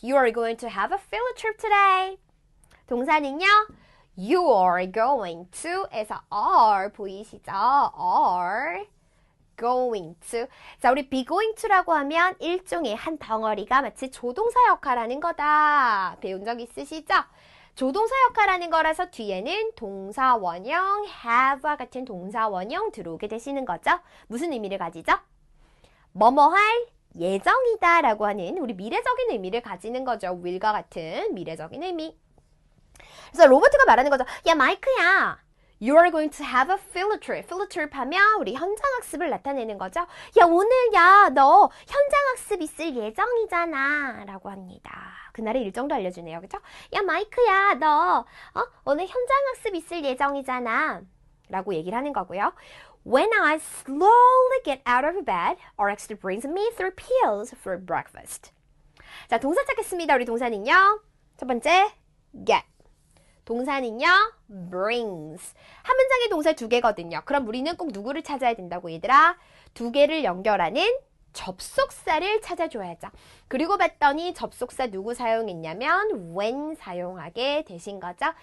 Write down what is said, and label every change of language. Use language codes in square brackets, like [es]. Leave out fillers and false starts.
[en] You are going to have a field trip today. [ko] 동사는요, you are going to 에서 are 보이시죠? [en] are going to. [ko] 자, 우리 [en] be going to [ko] 라고 하면 일종의 한 덩어리가 마치 조동사 역할하는 거다. 배운 적 있으시죠? 조동사 역할하는 거라서 뒤에는 동사 원형 have와 같은 동사 원형 들어오게 되시는 거죠. 무슨 의미를 가지죠? 뭐뭐 할 예정이다 라고 하는 우리 미래적인 의미를 가지는 거죠. will과 같은 미래적인 의미. 그래서 로버트가 말하는 거죠. 야, 마이크야. [en] You are going to have a field trip. [ko] field trip 하면 우리 현장학습을 나타내는 거죠. 야, 오늘 너 현장학습 있을 예정이잖아. 라고 합니다. 그날의 일정도 알려주네요. 그죠? 야, 마이크야. 너 오늘 현장학습 있을 예정이잖아. 라고 얘기를 하는 거고요. [en] When I slowly get out of bed, RX brings me 3 pills for breakfast. [ko] 자, 동사 찾겠습니다. 우리 동사는요. 첫 번째, get. 동사는요, brings. 한 문장의 동사 2개거든요. 그럼 우리는 꼭 누구를 찾아야 된다고 얘들아? 2개를 연결하는 접속사를 찾아줘야죠. 그리고 봤더니 접속사 누구 사용했냐면 when 사용하게 되신 거죠.